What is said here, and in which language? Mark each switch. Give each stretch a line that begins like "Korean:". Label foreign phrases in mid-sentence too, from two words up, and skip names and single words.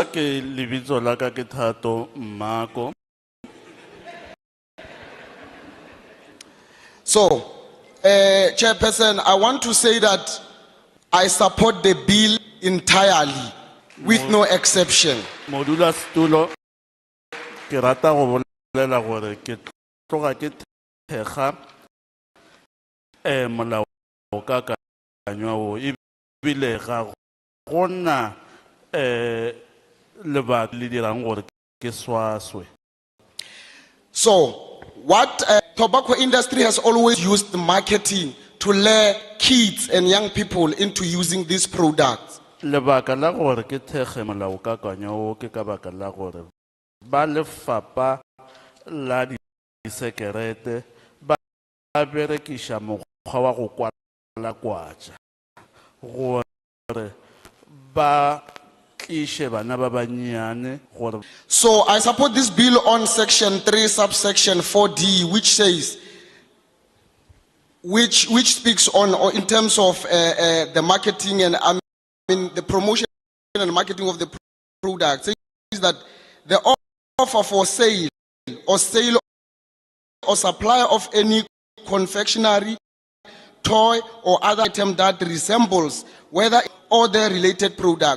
Northern Sotho: Libizzo laka ke Tato Mako.
English: So, Chairperson, I want to say that I support the bill entirely, with no exception.
Northern Sotho: Modula stulo ke rata go bolela gore ke tloga ke thekga molao ka kanywa o ebile ga gona lebaka le dirang gore ke swaswe.
English: So, what tobacco industry has always used marketing to lure kids and young people into using these products.
Northern Sotho: Lebaka la gore ke thekge molao ka kanywa o ke ka baka la gore ba lefapha la disekerete ba berekiša mokgwa wa go kwala kwatša gore ba tliše bana ba bannyane gore.
English: So I support this bill on section 3 subsection 4D, which says, which speaks on, or in terms of the marketing and the promotion and marketing of the product, says that the offer for sale or supply of any confectionery, toy or other item that resembles whether or the related product.